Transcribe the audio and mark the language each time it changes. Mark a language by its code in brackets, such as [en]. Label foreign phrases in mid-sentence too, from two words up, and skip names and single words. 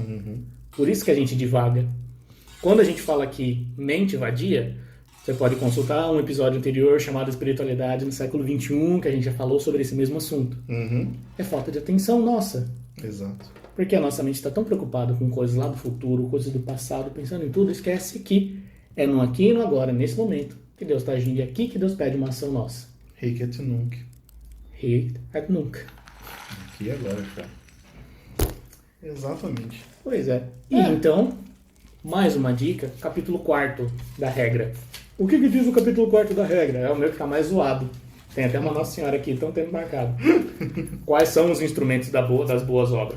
[pt] Por isso que a gente divaga. Quando a gente fala aqui mente vadia, você pode consultar um episódio anterior chamado Espiritualidade no século XXI, que a gente já falou sobre esse mesmo assunto. É falta de atenção nossa. Exato. Porque a nossa mente está tão preocupada com coisas lá do futuro, coisas do passado, pensando em tudo, esquece que é no aqui e no agora, nesse momento, que Deus está agindo, e aqui que Deus pede uma ação nossa. [la] Hic et nunc. Hic et nunc. [pt] Aqui e agora, cara. Exatamente. Pois é. E então, Mais uma dica, capítulo 4 da regra. O que diz o capítulo 4 da regra? É o meu que tá mais zoado. Tem até uma Nossa Senhora aqui, estão tendo marcado. Quais são os instrumentos das boas obras?